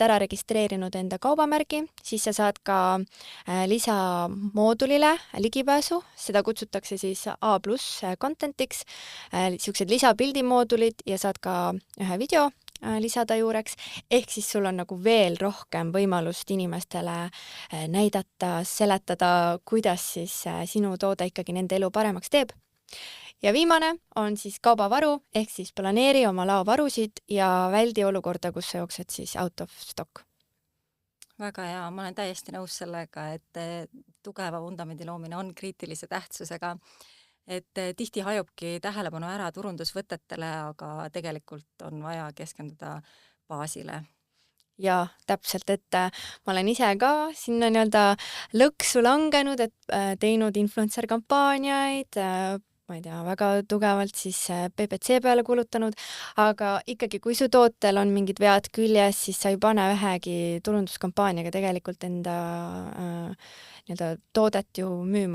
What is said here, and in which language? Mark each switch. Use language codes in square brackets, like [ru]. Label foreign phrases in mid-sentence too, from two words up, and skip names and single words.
[et] ära registreerinud enda kaubamärgi, siis sa saad ka lisamoodulile ligipääsu, seda kutsutakse siis [en] A+ content'iks, [et] niisugused lisapildimoodulid ja saad ka ühe video lisada juureks, ehk siis sul on nagu veel rohkem võimalust inimestele näidata, seletada, kuidas siis sinu toode ikkagi nende elu paremaks teeb. Ja viimane on siis kaubavaru, ehk siis planeeri oma laovarusid ja väldi olukorda, kus sa jooksed siis [en] out of stock. [et] Väga hea, ma olen täiesti nõus sellega, et tugeva vundamendi loomine on kriitilise tähtsusega, et tihti hajubki tähelepanu ära turundusvõtetele, aga tegelikult on vaja keskenduda baasile. Ja täpselt, et ma olen ise ka sinna nii-öelda lõksu langenud, et teinud influencer-kampaaniaid, ma ei tea, väga tugevalt siis PPC peale kulutanud, aga ikkagi, kui su tootel on mingid vead küljes, siis sa ei pane ühegi turunduskampaaniaga tegelikult enda nii-öelda toodet ju müüma.